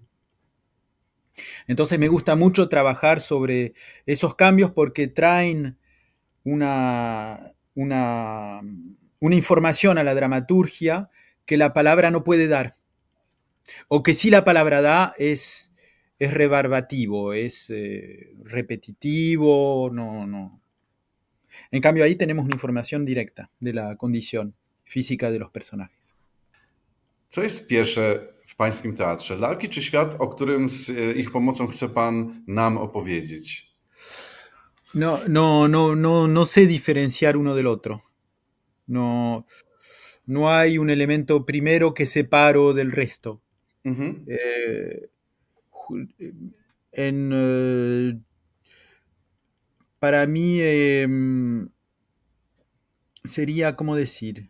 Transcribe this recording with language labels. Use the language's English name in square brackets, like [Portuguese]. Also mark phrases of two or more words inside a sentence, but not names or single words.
[Spanish] Entonces me gusta mucho trabajar sobre esos cambios porque traen una información a la dramaturgia que la palabra no puede dar, o que si la palabra da es rebarbativo, es repetitivo, no. En cambio ahí tenemos una información directa de la condición física de los personajes. [Polish] Co jest pierwsze w pańskim teatrze? Lalki czy świat, o którym z ich pomocą chce pan nam opowiedzieć? [Spanish] No sé diferenciar uno del otro. No hay un elemento primero que separo del resto. Mhm. Para mí sería, ¿cómo decir?